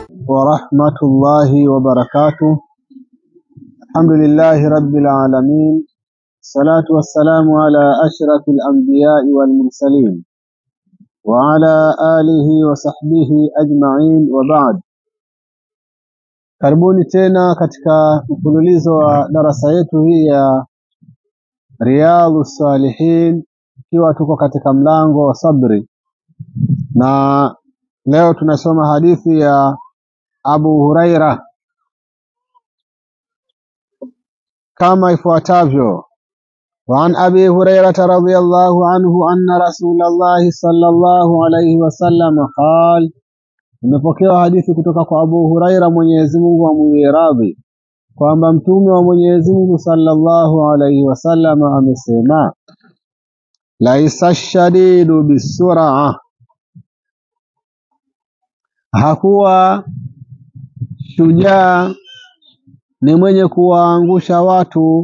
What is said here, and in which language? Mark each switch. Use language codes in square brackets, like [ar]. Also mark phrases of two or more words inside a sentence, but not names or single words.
[ar] ورحمة الله وبركاته. الحمد لله رب العالمين، الصلاة والسلام على أشرف الأنبياء والمرسلين وعلى آله وصحبه أجمعين وبعد. [sw] Karibuni tena katika mfululizo wa darasa yetu hii ya Riyadhus Salihin, ikiwa tuko katika mlango wa sabri, na leo tunasoma hadithi ya Abu Huraira kama ifuatavyo. [ar] وعن أبي هريرة رضي الله عنه أن رسول الله صلى الله عليه وسلم قال. [sw] Nimepokewa hadithi kutoka kwa Abu Huraira, Mwenyezi Mungu amwiye radhi, kwamba mtume wa Mwenyezi Mungu [ar] صلى الله عليه وسلم [sw] amesema: [ar] ليس الشديد بالصرعة, [sw] hakuwa shujaa ni mwenye kuwaangusha watu.